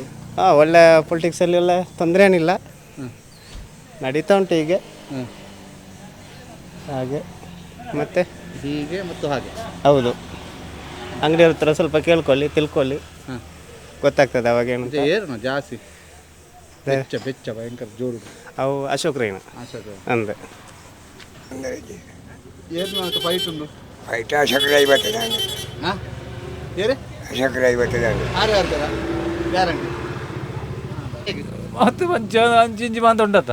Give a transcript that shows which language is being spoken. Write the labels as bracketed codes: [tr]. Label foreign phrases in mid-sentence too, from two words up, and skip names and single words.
[kn] ಒಳ್ಳೆ ಪೊಲಿಟಿಕ್ಸಲ್ಲಿ ಎಲ್ಲ ತೊಂದರೆ ಏನಿಲ್ಲ, ನಡೀತಾ ಉಂಟು ಹೀಗೆ ಹಾಗೆ ಮತ್ತೆ ಹೀಗೆ ಮತ್ತು ಹಾಗೆ. ಹೌದು. ಅಂಗಡಿಯವ್ರ ಹತ್ರ ಸ್ವಲ್ಪ ತಿಳ್ಕೊಳ್ಳಿ ಗೊತ್ತಾಗ್ತದೆ ಅವಾಗ ಏನು ಏನು ಜಾಸ್ತಿ ಬೆಚ್ಚ ಭಯಂಕರ ಜೋರು. ಅವು ಅಶೋಕ್ ರೈನ ಅಂದೆ ಏನು ಫೈಟ್ ಉಂಟು? ಫೈಟ್ ಅಶೋಕ್ ರೈ ಬರ್ತದೆ. ಅಶೋಕ್ ರೈ ಬರ್ತದೆ. ಗ್ಯಾರಂಟಿ [tcy] ಮತ್ತು ಅಂಚಿಂಚಿ ಮಾತ ಉಂಟತ್ತ